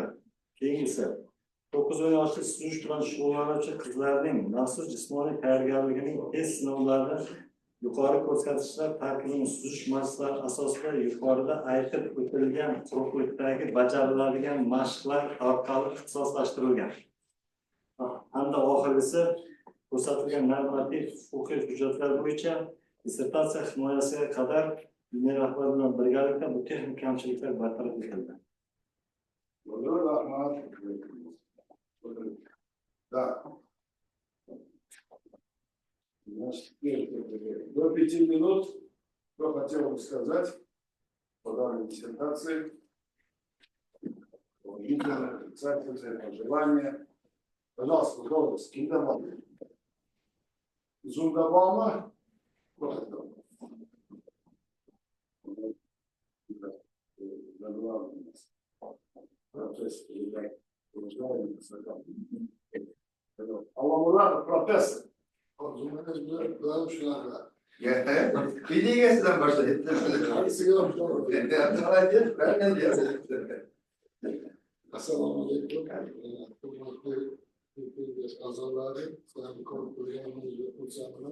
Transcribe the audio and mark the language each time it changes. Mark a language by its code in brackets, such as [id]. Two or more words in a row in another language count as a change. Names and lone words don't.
[uz] Keyingisi, 9-10 yoshli suzish bilan shug'ullanuvchi qizlarning maxsus jismoniy tayyorgarligining test sinovlarida yuqori ko'rsatkichlar parkining suzish mashqlari asosida yuqorida aytib o'tilgan quruqlikdagi bajariladigan mashqlar orqali ixtisoslashtirilgan. Hamda oxirgisi ko'rsatilgan normativ huquqiy hujjatlar bo'yicha dissertatsiya himoyasiga qadar ilmiy rahbar bilan birgalikda bu texnik kamchiliklar bartaraf etildi. [ru] Да. До 5 минут, что хотел бы сказать по данной диссертации, положительное, отрицательное, пожелание. Пожалуйста, голос, кем добавить? Зум добавила? Алла профессор. [uz] Videosidan boshlaydi. Assalomu alaykum. Hurmatli Kengash a'zolari, sizlarni ko'rib turganimizga xursandman.